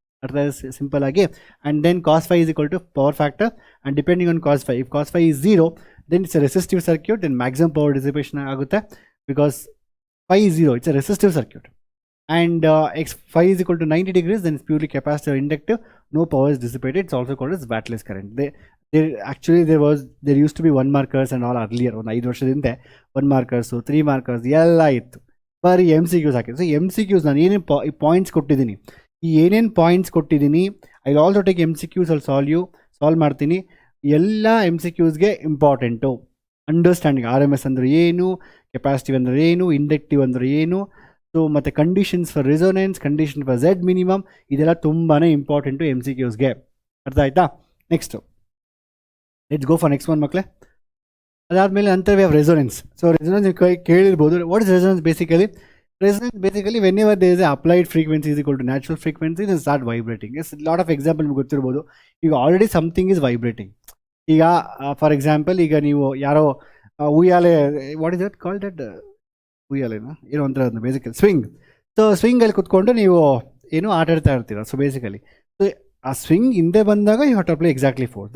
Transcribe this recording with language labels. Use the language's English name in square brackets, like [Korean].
[Kannada] ಅರ್ಥ ಸಿಂಪಲ್ ಆಗಿ. [English] And then cos phi is equal to power factor, and depending on cos phi, if cos phi is 0 then it's a resistive circuit, then maximum power dissipation ಆಗುತ್ತೆ because phi is 0, it's a resistive circuit. And phi is equal to 90 degrees, then it's purely capacitor inductive, no power is dissipated. It's also called as batless current. Actually there used to be 1 markers and all earlier, [Kannada] ಒಂದು 5 ವರ್ಷದಿಂದ 1 markers 3 markers ಎಲ್ಲ ಇತ್ತು. ಬರೀ MCQs ಹಾಕಿದ್ದು. So MCQs ನಾನು ಏನೇನು points ಕೊಟ್ಟಿದ್ದೀನಿ, ಈ ಏನೇನು ಪಾಯಿಂಟ್ಸ್ ಕೊಟ್ಟಿದ್ದೀನಿ [English] I also take MCQs [Kannada] ಅಲ್ಲಿ ಸಾಲ್ವ್ ಮಾಡ್ತೀನಿ. ಎಲ್ಲ MCQsಗೆ ಇಂಪಾರ್ಟೆಂಟು ಅಂಡರ್ಸ್ಟ್ಯಾಂಡಿಂಗ್. RMS ಅಂದರೆ ಏನು, ಕೆಪಾಸಿಟಿವ್ ಅಂದರೆ ಏನು, ಇಂಡಕ್ಟಿವ್ ಅಂದರೆ ಏನು, ಸೊ ಮತ್ತು conditions for resonance, condition for Z minimum, ಇದೆಲ್ಲ ತುಂಬಾ ಇಂಪಾರ್ಟೆಂಟು MCQsಗೆ. ಅರ್ಥ ಆಯ್ತಾ? [English] Next let's go for next one ಮಕ್ಕಳೇ. [Kannada] ಅದಾದಮೇಲೆ ನಂತರ we have resonance. So resonance ನೀವು ಕೇಳಿರ್ಬೋದು. [English] What is resonance basically? Resonance basically whenever there is a applied frequency is equal to natural frequency, then start vibrating. Yes, lot of example [Kannada] ನಿಮ್ಗೆ ಗೊತ್ತಿರ್ಬೋದು. [English] ಈಗ already something is vibrating. [Kannada] ಈಗ for example ಈಗ ನೀವು ಯಾರೋ ಉಯ್ಯಾಲೆ, [English] what is that called that, [Kannada] ಉಯ್ಯಾಲೆನಾ ಏನೋ ಒಂಥರ ಅದನ್ನ ಬೇಸಿಕಲಿ ಸ್ವಿಂಗ್. ಸೊ ಸ್ವಿಂಗಲ್ಲಿ ಕುತ್ಕೊಂಡು ನೀವು ಏನು ಆಟ ಆಡ್ತಾ ಇರ್ತೀರ. ಸೊ ಬೇಸಿಕಲಿ ಸೊ ಆ ಸ್ವಿಂಗ್ ಹಿಂದೆ ಬಂದಾಗ [English] You have to apply exactly force.